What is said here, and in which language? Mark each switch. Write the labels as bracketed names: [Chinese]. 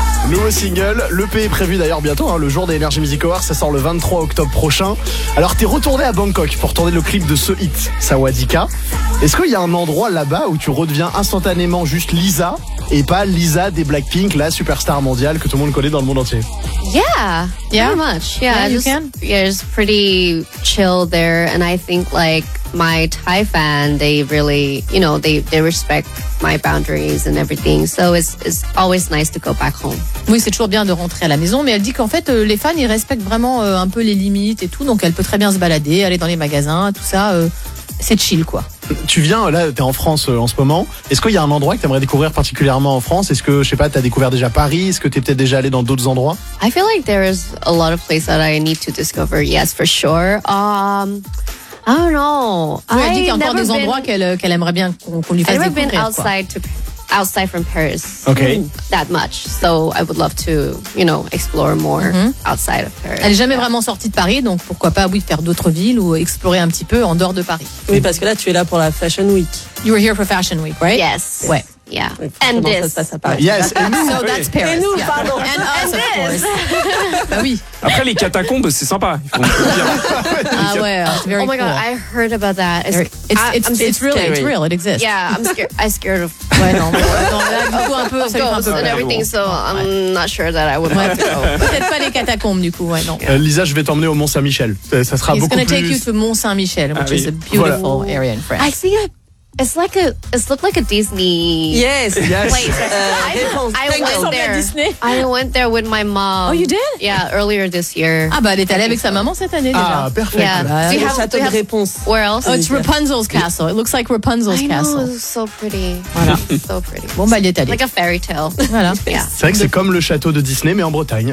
[French] Nouveau single. L'EP est prévu d'ailleurs bientôt, hein, le jour des Energy Music Awards. Ça sort le 23 octobre prochain. Alors, t'es retourné à Bangkok pour tourner le clip de ce hit, Sawadika. Est-ce qu'il y a un endroit là-bas où tu redeviens instantanément juste Lisa et pas Lisa des Blackpink, la superstar mondiale que tout le monde connaît dans le monde entier? [English] Yeah, pretty much. Yeah, it's pretty chill there. And I think like my Thai fan, they really, you know, they respect my boundaries and everything. So it's always nice to go back home. [French] Oui, c'est toujours bien de rentrer à la maison. Mais elle dit qu'en fait, les fans, ils respectent vraiment un peu les limites et tout. Donc elle peut très bien se balader, aller dans les magasins, tout ça. C'est chill, quoi. Tu viens, là, t'es en France en ce moment. Est-ce qu'il y a un endroit que t'aimerais découvrir particulièrement en France? Est-ce que, je sais pas, t'as découvert déjà Paris? Est-ce que t'es peut-être déjà allé dans d'autres endroits? [English] I feel like there is a lot of places that I need to discover, yes, for sure. I don't know. [French] Oui, elle dit qu'il y a encore des endroits qu'elle aimerait bien qu'on lui fasse découvrir. [English] I've never been outside from Paris. Okay. That much. So I would love to, you know, explore more outside of Paris. [French] Elle n'est jamais vraiment sortie de Paris, donc pourquoi pas, oui, faire d'autres villes ou explorer un petit peu en dehors de Paris. Oui, parce que là, tu es là pour la Fashion Week. [English] You were here for Fashion Week, right? Yes. [French] Ouais. [English] Yeah. And this. [French] Ça se passe à Paris. [English] Yes. And so [French] oui. [English] That's Paris. [French] Et nous, [English] yeah. [French] Pardon. [English] And us, of course. [French] Bah oui. Après, les catacombes, c'est sympa. Ils font bien. Ah ouais, c'est [English] very cool. Oh my god, I heard about that. It's real, it exists. Yeah, I'm scared of... [French] Ouais, non. Attends, là, du coup, un peu... [English] Of ghosts and everything, so I'm not sure that I would like to go. [French] Peut-être pas les catacombes, du coup, ouais, non. Lisa, je vais t'emmener au Mont-Saint-Michel. Ça sera beaucoup plus... [English] He's gonna take you to Mont-Saint-Michel, which is a beautiful area in France. I see it. It looked like a Disney. Yes. Yes. I went there with my mom. Oh, you did? Yeah, earlier this year. [French] Ah, bah, elle est allée avec sa maman cette année déjà. [English] Ah, perfect. Yeah. Do you have [French] château de réponse? [English] Where else? Oh, it's Rapunzel's castle. Yeah. It looks like Rapunzel's castle. It's so pretty. [French] Voilà. [English] So pretty. [French] Bon, bah, elle est allée. [English] Like a fairy tale. [French] Voilà. [English] Yeah. [French] C'est vrai que c'est comme le château de Disney, mais en Bretagne.